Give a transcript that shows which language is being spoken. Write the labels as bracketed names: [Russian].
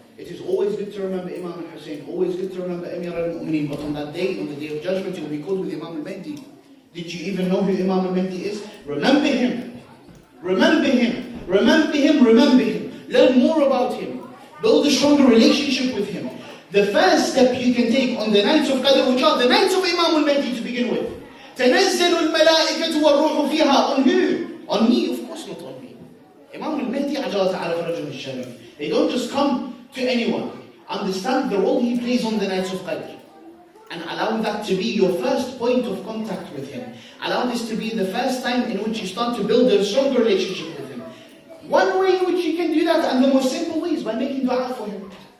[English] It is always good to remember Imam al-Hussein, always good to remember Amir al-Mu'mineen, but on that day, on the day of judgment, you will be called with Imam al-Mahdi. Did you even know who Imam al-Mahdi is? Remember him. Remember him. Remember him. Remember him. Learn more about him. Build a stronger relationship with him. The first step you can take on the nights of Qadr, which are the nights of Imam al-Mahdi to begin with. [Arabic] تنزل الملائكة والروح فيها. [English] On who? On me? Of course not on me. [Arabic] Imam al-Mahdi عجلة على فرجه الشريف. [English] They don't just come to anyone. Understand the role he plays on the nights of Qadr. And allow that to be your first point of contact with him. Allow this to be the first time in which you start to build a stronger relationship with him. One way in which you can do that, and the most simple way, is by making dua for him.